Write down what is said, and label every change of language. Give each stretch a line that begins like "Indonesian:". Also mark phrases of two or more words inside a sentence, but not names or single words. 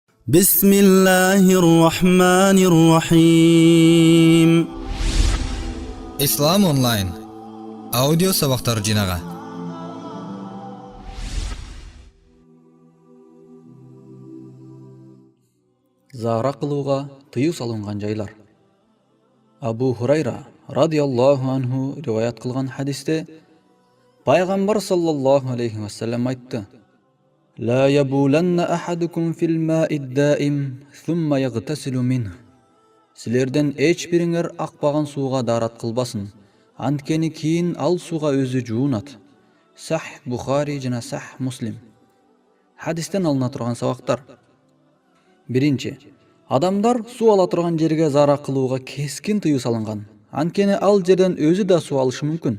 Arabic: بسم الله الرحمن الرحيم.
Kazakh: Ислам онлайн аудио сабақтар жинағы.
Kyrgyz: Зара кылууга тыюу салынган жайлар. Абу Хурайра
Arabic: رضي الله عنه
Kyrgyz: риваят кылган хадисте пайгамбар
Arabic: صلى الله عليه وسلم
Kyrgyz: айтты:
Arabic: لا يبولن أحدكم في الماء الدائم ثم يغتسل منه.
Kyrgyz: Силерден эч бириңер акпаган сууга дарат кылбасын, анткени кийин ал сууга өзү жуунат. Сах Бухари жана Сах Муслим. Хадистен алына турган сабактар. Биринчи, адамдар суу ала турган жерге зара кылууга кескин тыюу салынган, анткени ал жерден өзү да суу алышы мүмкүн.